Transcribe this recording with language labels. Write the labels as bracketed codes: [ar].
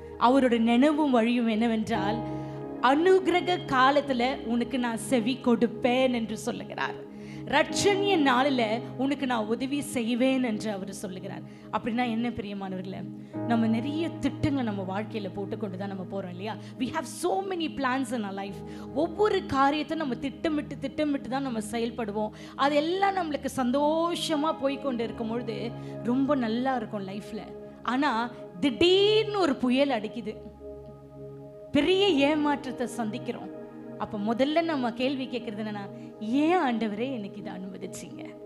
[ta] அவருடைய நினைவும் வழியும் என்னவென்றால், அனுக்கிரக காலத்துல உனக்கு நான் செவி கொடுப்பேன் என்று சொல்லுகிறார். இரட்சணிய நாளில் உனக்கு நான் உதவி செய்வேன் என்று அவர் சொல்லுகிறார். அப்படின்னா என்ன பிரியமானவர்களே, நம்ம நிறைய திட்டங்களை நம்ம வாழ்க்கையில் போட்டுக்கொண்டு தான் நம்ம போகிறோம் இல்லையா? [en] we have so many plans in our life. [ta] ஒவ்வொரு காரியத்தை நம்ம திட்டமிட்டு தான் நம்ம செயல்படுவோம். அதெல்லாம் நம்மளுக்கு சந்தோஷமாக போய்கொண்டு இருக்கும் பொழுது ரொம்ப நல்லா இருக்கும் லைஃப்பில். ஆனால் திடீர்னு ஒரு புயல் அடிக்குது, பெரிய ஏமாற்றத்தை சந்திக்கிறோம். அப்போ முதல்ல நம்ம கேள்வி கேட்கறது என்னன்னா, ஏன் ஆண்டவரே எனக்கு இதை அனுமதிச்சிங்க?